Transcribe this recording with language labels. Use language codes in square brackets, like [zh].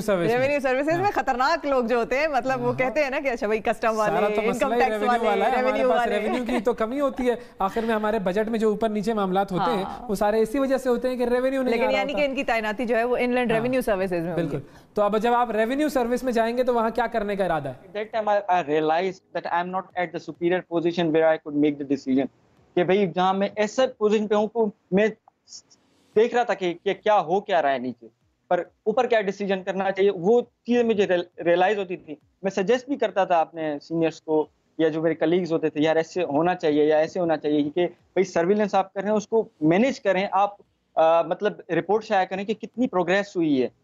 [ur] Services میں خطرناک لوگ جو ہوتے ہیں، مطلب وہ کہتے ہیں نا کہ اچھا بھائی کسٹم والے، انکم ٹیکس والے، ریونیو کی تو کمی ہوتی ہے آخر میں. ہمارے بجٹ میں جو اوپر نیچے معاملات ہوتے ہیں وہ سارے اسی وجہ سے ہوتے ہیں کہ ریونیو نہیں آ رہا ہوتا. لیکن یعنی کہ ان کی تعیناتی جو ہے وہ ان لینڈ ریونیو سروسز میں. بالکل. تو اب جب آپ ریونیو سروس میں جائیں گے تو وہاں کیا کرنے کا ارادہ ہے؟ [en] That time I realized that I am not at the superior position where I could make the decision. [ur] کہ بھئی جہاں میں ایسا پوزیشن پہ ہوں، میں دیکھ رہا تھا کہ کیا ہو کیا رہا ہے نیچے، پر اوپر کیا ڈیسیجن کرنا چاہیے، وہ چیزیں مجھے ریئلائز ہوتی تھی. میں سجیسٹ بھی کرتا تھا اپنے سینئرس کو یا جو میرے کلیگز ہوتے تھے، یار ایسے ہونا چاہیے یا ایسے ہونا چاہیے، کہ بھئی سرویلنس آپ کر رہے ہیں اس کو مینیج کریں، آپ مطلب رپورٹ شائع کریں کہ کتنی پروگریس ہوئی ہے.